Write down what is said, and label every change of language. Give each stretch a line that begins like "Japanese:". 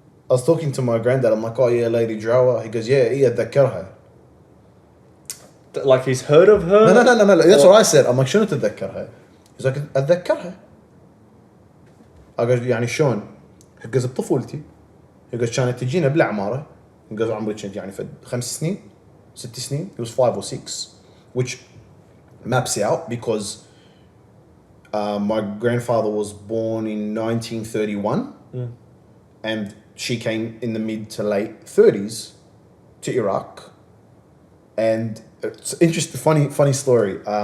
English: I was talking to my granddad. I'm like, oh yeah, Lady Ruaha. He goes, yeah,
Arabic: أتذكرها.
English: Like he's heard of her? No. That's what I said. I'm like,
Arabic: شنو تتذكرها?
English: He's like,
Arabic: أتذكرها.
English: I go,
Arabic: يعني شلون؟
English: He goes,
Arabic: بطفولتي.
English: He goes,
Arabic: كانت تجينا بالعمارة. He goes, عمري كنت يعني في 5 سنين 6 سنين.
English: He was 5 or 6, which maps out because my grandfather was born in 1931, and she came in the mid to late 30s to Iraq. And it's interesting, funny story.